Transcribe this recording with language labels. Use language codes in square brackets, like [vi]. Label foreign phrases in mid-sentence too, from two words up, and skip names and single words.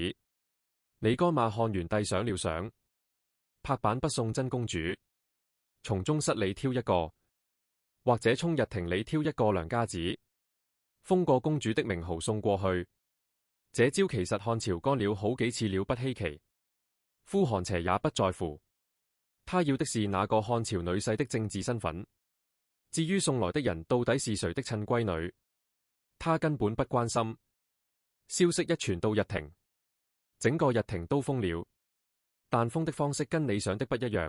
[zh] 你該罵漢元帝想了想，拍板不送真公主，從宗室裏挑一個，或者從日廷裏挑一個良家子，封個公主的名號送過去。這招其實漢朝幹了好幾次了，不稀奇。呼韓邪也不在乎，他要的是那個漢朝女婿的政治身份。至於送來的人到底是誰的親閨女，他根本不關心。消息一傳到日廷，整個日廷都瘋了，但瘋的方式跟你想的不一樣。